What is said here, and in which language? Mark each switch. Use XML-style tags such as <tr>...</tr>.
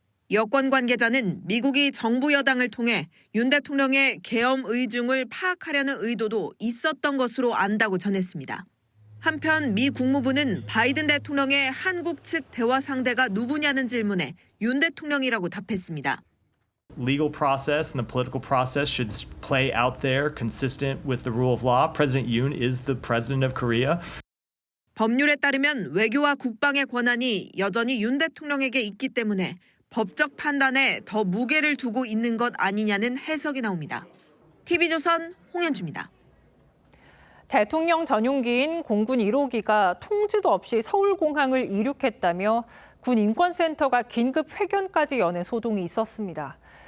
<ko>여권 관계자는 미국이 정부 여당을 통해 윤 대통령의 계엄 의중을 파악하려는 의도도 있었던 것으로 안다고 전했습니다. 한편 미 국무부는 바이든 대통령의 한국 측 대화 상대가 누구냐는 질문에 윤 대통령이라고 답했습니다.</ko> <en>Legal process and the political process should play out there consistent with the rule of law. President Yoon is the president of Korea.</en> <ko>법률에 따르면 외교와 국방의 권한이 여전히 윤 대통령에게 있기 때문에 법적 판단에 더 무게를 두고 있는 것 아니냐는 해석이 나옵니다. TV조선 홍현주입니다. 대통령 전용기인 공군 1호기가 통지도 없이 서울공항을 이륙했다며 군인권센터가 긴급 회견까지 여는 소동이 있었습니다.</ko>